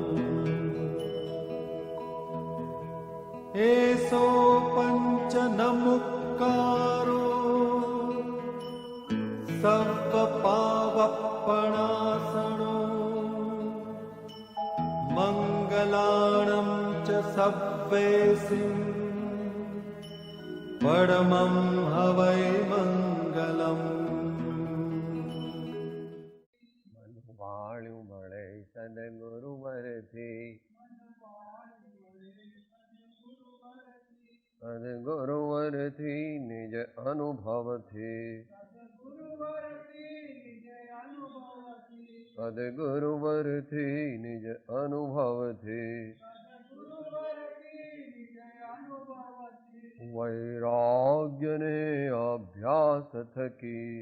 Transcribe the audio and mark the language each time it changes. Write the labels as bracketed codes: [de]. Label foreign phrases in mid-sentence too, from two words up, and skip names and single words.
[pra] एसो पंच नमुक्कारो सर्वपावपणासनो मंगलाणं च सव्वेसिं परमं हवै मंगलम् [gu] વાળ્યું મળે સદગુરુવરથી સદગુરુવરથી નિજ અનુભવથી સદગુરુવરથી નિજ અનુભવથી વૈરાગ્યને અભ્યાસ થકી